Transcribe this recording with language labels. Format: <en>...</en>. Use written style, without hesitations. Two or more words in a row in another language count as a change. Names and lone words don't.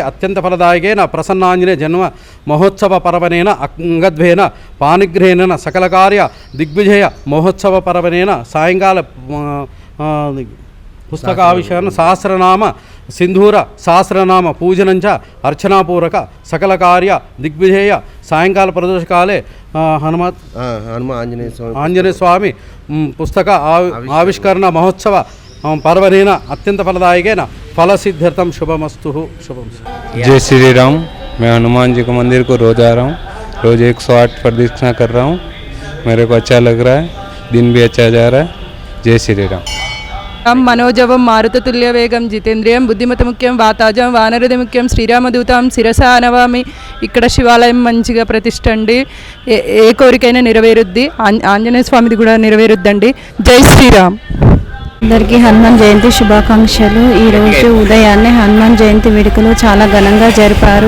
<sa>అత్యంత ఫలదాయకేన ప్రసన్నాంజనేయ జన్మ మహోత్సవ పర్వనేన అంగద్వేన పానిగ్రహేణ సకల కార్య దిగ్విజయ మహోత్సవ పర్వనేన సాయంకాల పుస్తకావిషయాన్ని సహస్రనామ సింధూర సహస్రనామ పూజనంచ అర్చనాపూర్వక సకల కార్య దిగ్విజయ సాయంకాల ప్రదోషకాలే ఆంజనేయ స్వామి పుస్తక ఆవిష్కరణ మహోత్సవ పర్వనేన అత్యంత ఫలదాయకేన फलसिद्ध्यर्थम शुभमस्तु शुभम।</sa> <hi>जय श्री राम। मैं हनुमान जी के मंदिर को रोज आ रहा हूँ, रोज 108 प्रदक्षिणा कर रहा हूँ। मेरे को अच्छा लग रहा है, दिन भी अच्छा जा रहा है। जय श्री राम।</hi> <sa>मनोजवं मारुततुल्य वेगं जितेन्द्रियं बुद्धिमत मुख्यं वाताजं वानरद मुख्यं శ్రీరామదూతం శిరసా నవామి।</sa> <te>ఇక్కడ శివాలయం మంచిగా ప్రతిష్టండి, ఏ కోరికైనా నెరవేరుద్ది, ఆంజనేయ స్వామిది కూడా నెరవేరుద్దండి। జై శ్రీరామ్। అందరికీ హనుమాన్ జయంతి శుభాకాంక్షలు। ఈరోజు ఉదయాన్నే హనుమాన్ జయంతి వేడుకలు చాలా ఘనంగా జరిపారు।</te>